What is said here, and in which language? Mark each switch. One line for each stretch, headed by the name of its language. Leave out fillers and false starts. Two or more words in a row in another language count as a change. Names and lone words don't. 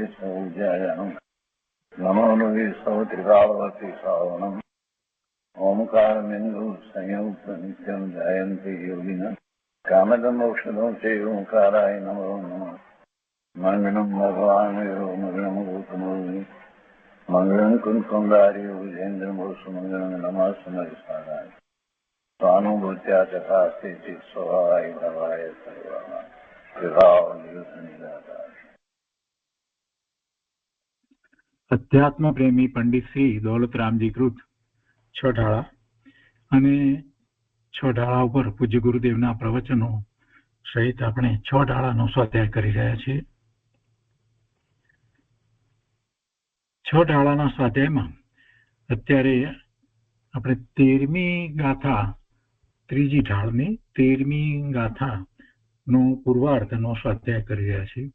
Sanskrit: सौज्यायानं नमो लोये सौत्रिकावती सावनं ओंकारमिन्दु संयुक्त नित्यं जयन्ति योगिनः कामदमोक्षदं चैव ओंकाराय नमो नमः मङ्गलं भगवान् यो मङ्गलं भूतमोहि मङ्गलं कुन्कुन्दारि विजेन्द्रमोसुमङ्गलं नमः समयसाराय स्वानुभूत्या तथा स्थिति स्वभावाय भवाय सर्वः विभाव निदाता.
Gujarati: અધ્યાત્મ પ્રેમી પંડિત શ્રી દોલતરામજી કૃત છ ઢાળા અને છ ઢાળા ઉપર પૂજ્ય ગુરુદેવના પ્રવચનો સહિત આપણે છ ઢાળાનો સ્વાધ્યાય કરી રહ્યા છીએ. છ ઢાળાના સ્વાધ્યાયમાં અત્યારે આપણે 13મી ગાથા, ત્રીજી ઢાળની 13મી ગાથાનો પૂર્વાર્ધનો સ્વાધ્યાય કરી રહ્યા છીએ.